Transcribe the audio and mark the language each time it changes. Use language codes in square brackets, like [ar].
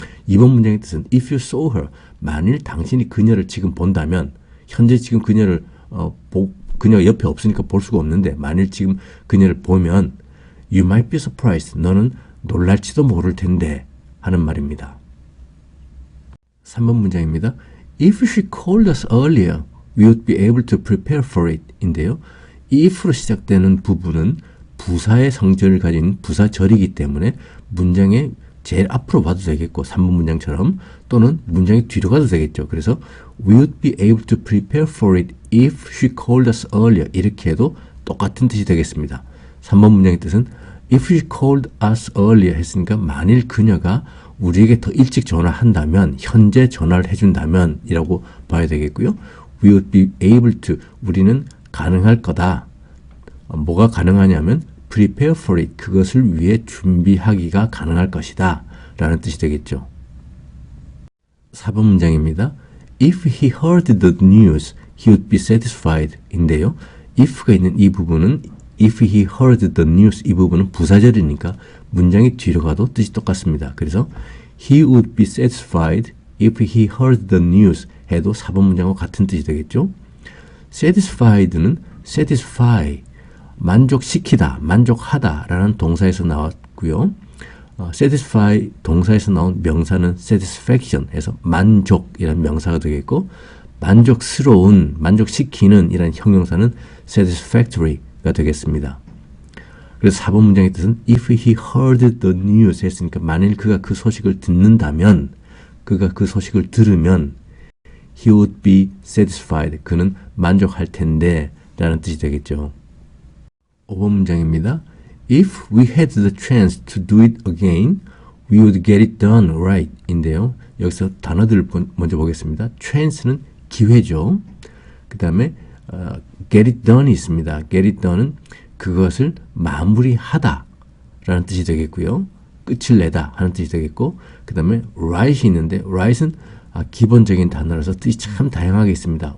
[ko] 이번 문장의 뜻은 [en] if you saw her, [ko] 만일 당신이 그녀를 지금 본다면, 현재 지금 그녀를 그녀가 옆에 없으니까 볼 수가 없는데 만일 지금 그녀를 보면 [en] you might be surprised, [ko] 너는 놀랄지도 모를 텐데 하는 말입니다. 3번 문장입니다. [en] If she called us earlier, we would be able to prepare for it [ko] 인데요. 이 if로 시작되는 부분은 부사의 성질을 가진 부사절이기 때문에 문장의 제일 앞으로 봐도 되겠고 3번 문장처럼, 또는 문장의 뒤로 가도 되겠죠. [en] 그래서 we would be able to prepare for it if she called us earlier [ko] 이렇게 해도 똑같은 뜻이 되겠습니다. 3번 문장의 뜻은 [en] if she called us earlier [ko] 했으니까 만일 그녀가 우리에게 더 일찍 전화한다면, 현재 전화를 해준다면 이라고 봐야 되겠고요. [en] we would be able to, [ko] 우리는 가능할 거다. 뭐가 가능하냐면 [en] prepare for it, [ko] 그것을 위해 준비하기가 가능할 것이다 라는 뜻이 되겠죠. 4번 문장입니다. [en] If he heard the news, he would be satisfied [ko] 인데요. if가 있는 이 부분은 [en] if he heard the news, [ko] 이 부분은 부사절이니까 문장이 뒤로 가도 뜻이 똑같습니다. [en] 그래서 he would be satisfied if he heard the news [ko] 해도 4번 문장과 같은 뜻이 되겠죠. satisfied는 satisfy, 만족시키다, 만족하다 라는 동사에서 나왔고요. satisfy 동사에서 나온 명사는 satisfaction 해서 만족이라는 명사가 되겠고, 만족스러운, 만족시키는 이라는 형용사는 satisfactory가 되겠습니다. 그래서 4번 문장의 뜻은 [en] if he heard the news [ko] 했으니까 만일 그가 그 소식을 듣는다면, 그가 그 소식을 들으면 [en] he would be satisfied, [ko] 그는 만족할 텐데 라는 뜻이 되겠죠. 5번 문장입니다. [en] If we had the chance to do it again, we would get it done right [ko] 인데요. 여기서 단어들을 먼저 보겠습니다. chance는 기회죠. 그 다음에 get it done이 있습니다. get it done은 그것을 마무리하다 라는 뜻이 되겠고요. 끝을 내다 하는 뜻이 되겠고, 그 다음에 right이 있는데 right은 기본적인 단어라서 뜻이 참 다양하게 있습니다.